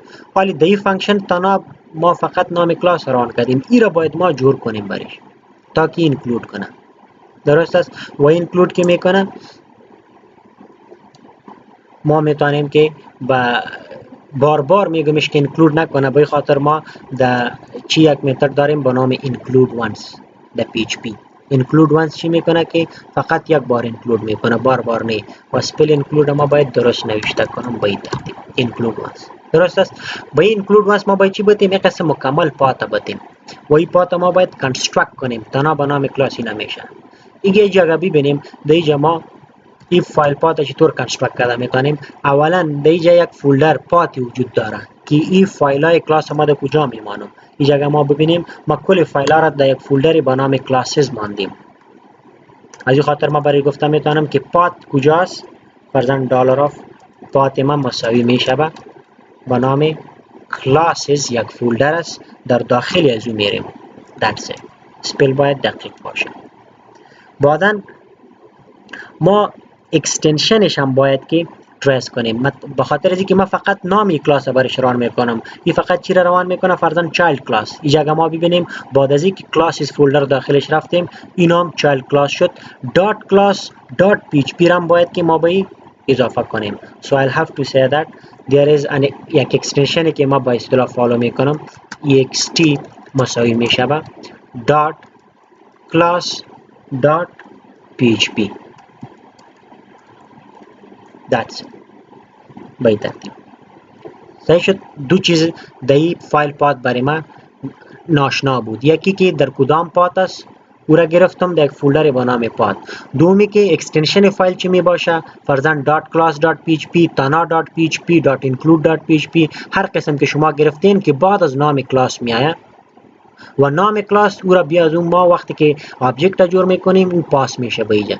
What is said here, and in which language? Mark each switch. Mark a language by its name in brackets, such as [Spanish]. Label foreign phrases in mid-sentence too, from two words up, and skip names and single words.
[Persian] حالی در این فانکشن تنها ما فقط نام کلاس ران کردیم، این را باید ما جور کنیم برش تا که اینکلود کنه، درست است؟ و اینکلود که میکنه ما میتونیم که بار بار میگمش که اینکلود نکنه، به خاطر ما در چی یک متد داریم به نام [English] include once [Persian] در PHP. [English] include once [Persian] چی میکنه که فقط یک بار اینکلود میکنه، بار بار نه. و سپل اینکلود ما باید درست نوشته کنم به این ترتیب [English] include once، [Persian] درست است؟ به این [English] include once [Persian] ما باید چی بتیم؟ یک قسم مکمل پات بتیم و این پات ما باید کانسترکت کنیم، تنها به نام کلاسی نمیشه. یه جگه ببینیم در اینجا ما این [English] file path [Persian] چطور کانسترکت کرده میتونیم. اولا در اینجا یک فولدر پاتی وجود داره که این فایل های کلاس ما در کجا میمانم. این جگه ما ببینیم ما کل فایل ها را در یک فولدری به نام کلاسز ماندیم. از این خاطر ما برای گفتم میتونم که پات کجاست. فرضاً [English] dollar of path [Persian] ما مساوی میشه به نام کلاسز، یک فولدر است، در داخل از او میریم. [English] That's it. [Persian] اسپل باید دقیق باشه. بعداً ما اکستنشنش هم باید که تریس کنیم. به خاطر از اینکه من فقط نامی کلاس برش ران میکنم، این فقط چی را روان میکنه؟ فرضاً [English] child class. [Persian] اینجا اگه ما ببینیم بعد از اینکه [English] classes folder [Persian] داخلش رفتیم، این هم [English] child class [Persian] شد. [English] dot class dot PHP [Persian] را باید که ما به این اضافه کنیم. [English] So I'll have to say that there is [Persian] یک اکستنشنی که ما با اصطلاح فالو میکنم، ext مساوی میشه به [English] dot class dot php. That's it. [Persian] به این ترتیب صحیح شد. دو چیز در این [English] file path [Persian] برای من ناشنا بود. یکی که در کدام پات است او را گرفتم در یک فولدر با نام پات. دومی که اکستنشن فایل چی می باشه، فرضاً .class.php، tana.php، .include.php، هر قسم که شما گرفتین که بعد از نام کلاس می آید و نام کلاس او را بیا از اون ما وقتی که آبجکت جور میکنیم اون پاس میشه به اینجا.